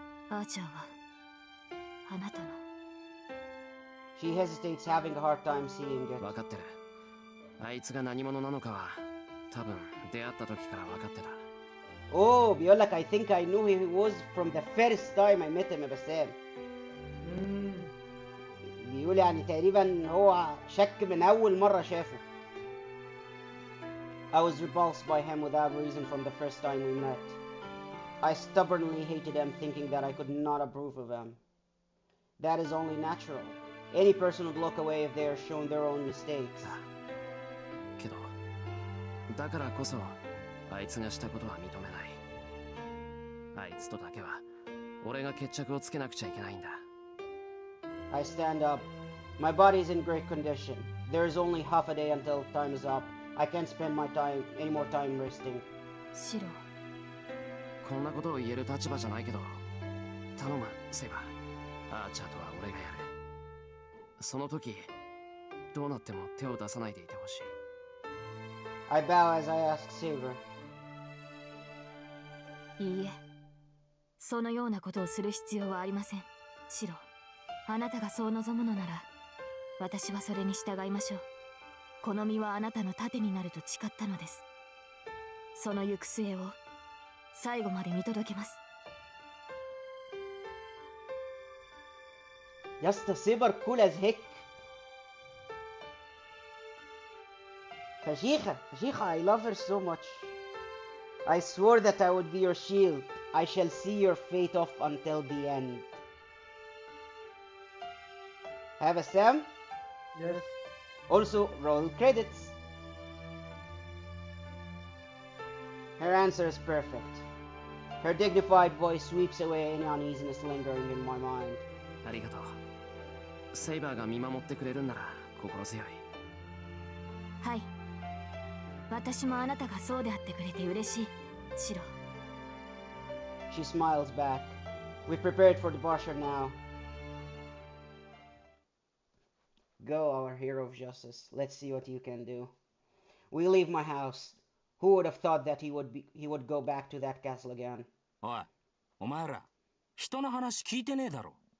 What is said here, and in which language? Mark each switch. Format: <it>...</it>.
<ja>アーチャーはあなたの。</ja> <en>She hesitates, having a hard time seeing it.</en> <ja>分かってる。あいつが何者なのかは多分出会った時から分かってた。</ja> <en>Oh,</en> <ar>بيقول لك</ar> <en>I think I knew he was from the first time I met him</en> <ar>يا بسام. بيقول يعني تقريبا هو شك من أول مرة شافه.</ar> <en>I was repulsed by him without reason from the first time we met. I stubbornly hated him, thinking that I could not approve of him. That is only natural. Any person would look away if they are shown their own mistakes.</en> <ja>けど、だからこそあいつがしたことは認めない。あいつとだけは俺が決着をつけなくちゃいけないんだ。</ja> <en>I stand up. My body is in great condition. There is only half a day until time is up. I can't spend any more time resting.</en> <ja>シロ。こんなことを言える立場じゃないけど、頼む、セイバー。アーチャーとは俺がやる。その時、どうなっても手を出さないでいてほしい。</ja> <en>I bow as I ask Saber.</en> <ja>いいえ。そのようなことをする必要はありません。シロ。あなたがそう望むのなら、私はそれに従いましょう。この身はあなたの盾になると誓ったのです。その行く末を最後まで見届けます。</ja> <ar>يا اسطى سيبر</ar> <en>cool as heck. Fashikha, Fashikha, I love her so much. I swore that I would be your shield. I shall see your fate off until the end. Have a Sam? Yes. Also, roll credits. Her answer is perfect. Her dignified voice sweeps away any uneasiness lingering in my mind.</en> <ja>ありがとう。セイバーが見守ってくれるんなら心強い。はい。私もあなたがそうであってくれて嬉しい、シロ。</ja> <en>She smiles back. We've prepared for departure now. Go, our hero of justice. Let's see what you can do. We leave my house. Who would have thought that he would go back to that castle again?</en> <ja>おい、お前ら、人の話聞いてねえだろ。</ja>